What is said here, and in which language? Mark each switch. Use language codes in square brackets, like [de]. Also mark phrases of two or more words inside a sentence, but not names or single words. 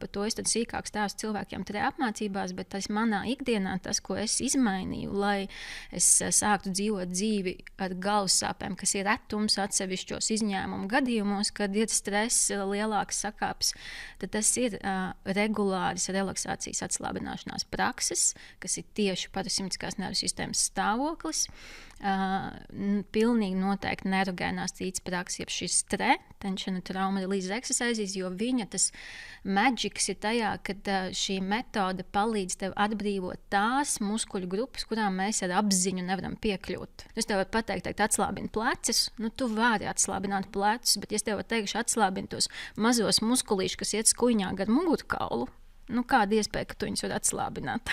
[lv] Par to es tad sīkāk stāstu cilvēkiem apmācībās, bet tas manā ikdienā, tas, ko es izmainīju, lai es sāktu dzīvot dzīvi ar galvas sāpēm, kas ir retums atsevišķos izņēmumu gadījumos, kad ir stress, lielāks sakāps, tad tas ir regulāras relaksācijas atslābināšanās prakses, kas ir tieši parasimpātiskās nervu sistēmas stāvoklis. Pilnīgi noteikti neirogēnās cīņas prakses, jeb šis [en] tension and trauma release exercises, [lv] jo viņa tas maģiks ir tajā, ka šī metode palīdz tev atbrīvot tās muskuļu grupas, kurām mēs ar apziņu nevaram piekļūt. Es tev varu pateikt, atslābini plecis, tu vari atslābināt plecis, bet ja es tev teikšu atslābini tos mazos muskulīšus, kas iet skuiņā gar mugurkaulu, kāda iespēja, ka tu viņus var atslābināt?